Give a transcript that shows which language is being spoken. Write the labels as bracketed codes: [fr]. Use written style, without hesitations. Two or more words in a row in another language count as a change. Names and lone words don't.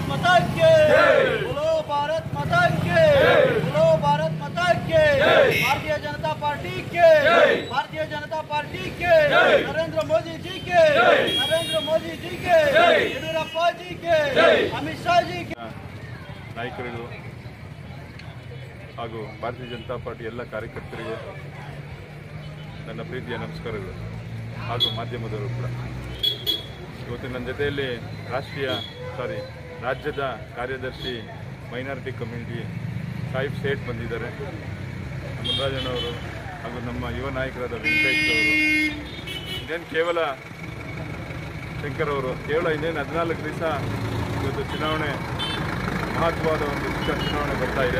[hi] माता के बोलो भारत माता के बोलो भारत माता के भारतीय जनता पार्टी के भारतीय जनता पार्टी के नरेंद्र मोदी जी के येडियूरप्पा जी के अमित शाह जी के [kn] ನಾಯಕರಿಗೂ ಹಾಗೂ ಭಾರತೀಯ ಜನತಾ ಪಾರ್ಟಿ ಎಲ್ಲ ಕಾರ್ಯಕರ್ತರಿಗೂ ನನ್ನ ಪ್ರೀತಿಯ ನಮಸ್ಕಾರಗಳು ಹಾಗೂ ಮಾಧ್ಯಮದವರು ಕೂಡ ಇವತ್ತು ನನ್ನ ಜೊತೆಯಲ್ಲಿ ರಾಜ್ಯದ ಕಾರ್ಯದರ್ಶಿ [en] minority community [kn] ಸಾಹಿಬ್ ಸೇಠ್ ಬಂದಿದ್ದಾರೆ, ಮುನ್ರಾಜಣ್ಣವರು ಹಾಗೂ ನಮ್ಮ ಯುವ ನಾಯಕರಾದ ವೆಂಕಟೇಶ್ ಅವರು, ಇನ್ನೇನು ಕೇವಲ ಶಂಕರ್ ಅವರು, ಕೇವಲ ಇನ್ನೇನು 14 ದಿವಸ ಇವತ್ತು ಚುನಾವಣೆ ಮಹತ್ವದ ಒಂದು ಚುನಾವಣೆ ಬರ್ತಾ ಇದೆ.